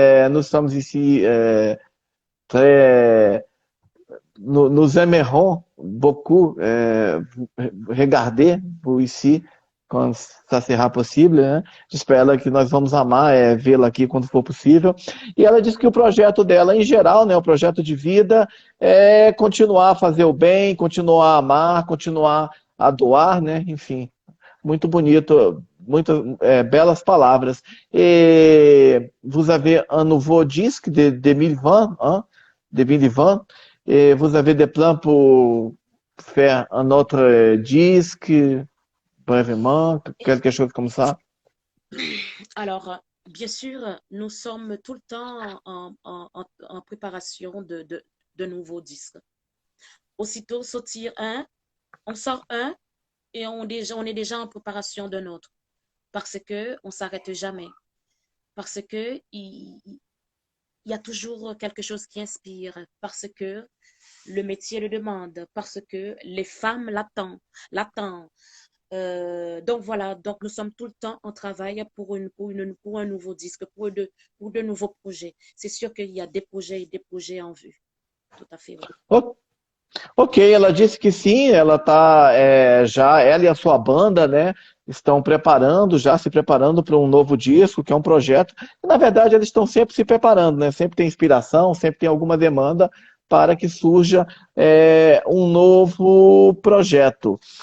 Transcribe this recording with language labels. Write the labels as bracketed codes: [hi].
[fr] Nous sommes ici très, nous aimerons beaucoup regarder vous ici quando ça sera possível, né? [pt] Diz para ela que nós vamos amar vê-la aqui quando for possível. E ela disse que o projeto dela, em geral, né, o projeto de vida, é continuar a fazer o bem, continuar a amar, continuar a doar, né? Enfim, muito bonito, muitas belas palavras. [fr] Et vous avez un nouveau disque de 2020, hein, de 2020, et vous avez des plans pour faire un autre disque brièvement, quelque chose comme ça? Alors, bien sûr, nous sommes tout le temps en préparation de nouveaux disques. Aussitôt sortir un, on sort un et on est déjà en préparation d'un autre. Parce que on s'arrête jamais. Parce que il y a toujours quelque chose qui inspire. Parce que le métier le demande. Parce que les femmes l'attendent. Donc voilà, donc nous sommes tout le temps en travail pour un nouveau disque, pour de nouveaux projets. C'est sûr qu'il y a des projets et des projets en vue. Tout à fait, oui. [pt] Ok, ela disse que sim, ela tá já, ela e a sua banda, né, estão preparando, já se preparando para um novo disco, que é um projeto. E, na verdade, eles estão sempre se preparando, né? Sempre tem inspiração, sempre tem alguma demanda para que surja um novo projeto.